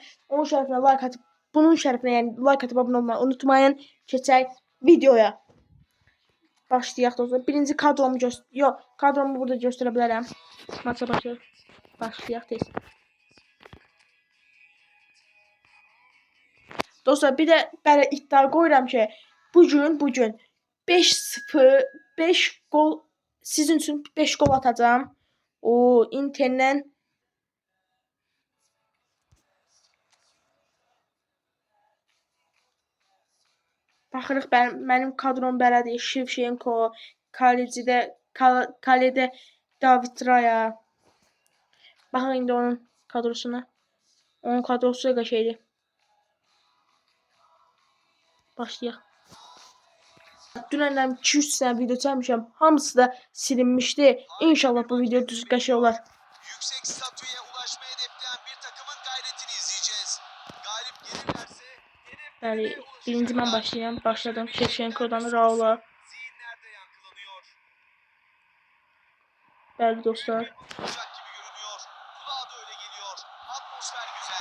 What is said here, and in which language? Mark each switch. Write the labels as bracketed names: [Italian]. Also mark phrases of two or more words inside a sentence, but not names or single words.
[Azerbaijani] Onun şərəfinə like atıb, bunun şərəfinə yəni like atıb abunə olmayı unutmayın. Keçək videoya. Başlayaq dostlar. Birinci kadromu kadromu burada göstərə bilərəm. Maça başlayaq tez. Dostlar, [Turkish] bir de böyle iddia koyuram ki bugün 5-0 5 gol sizin için 5 gol atacağım. [Azerbaijani] O Inter'den baxırıq, mənim kadrom belədir. [Turkish] Shevchenko, kalede David Raya. [Azerbaijani] Baxın indi onun kadrosuna. Onun kadrosu da şeydir. Başlayaq. Dünəndən 2-3 sənə video çəkmişəm. Hamısı da silinmişdi. İnşallah bu video düz qəşəng olar. [Turkish] Yüksek statüye ulaşmayı hedefleyen bir takımın gayretini izleyeceğiz. Galip gelirlerse Yani birinci ben başlayayım. Başladım. Shevchenko'dan Raul'a. zihinlerde yankılanıyor. Değerli dostlar. Olacak gibi görünüyor. Kulağa da öyle geliyor. Atmosfer güzel.